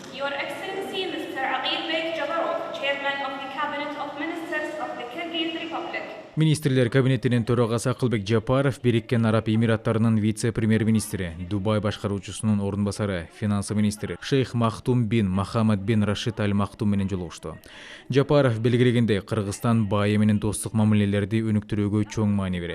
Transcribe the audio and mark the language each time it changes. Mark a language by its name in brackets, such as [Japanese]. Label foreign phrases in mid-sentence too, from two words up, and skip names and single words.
[English] Your Excellency Mr. Aqilbek Jabarov, Chairman of the Cabinet of Ministers of the Kyrgyz Republic. [Kyrgyz] Министрлер кабинетинин төрагасы Акылбек Жапаров Бириккен Араб Эмираттарынын вице-премьер-министри, Дубай башкаруучусунун орун басары, финансы министри Шейх Махтум бин Махамад бин Рашид Аль Махтум менен жолугушту. Жапаров белгилегендей, Кыргызстан Баия менен достук мамилелерди өнүктүрүүгө чоң маани берет.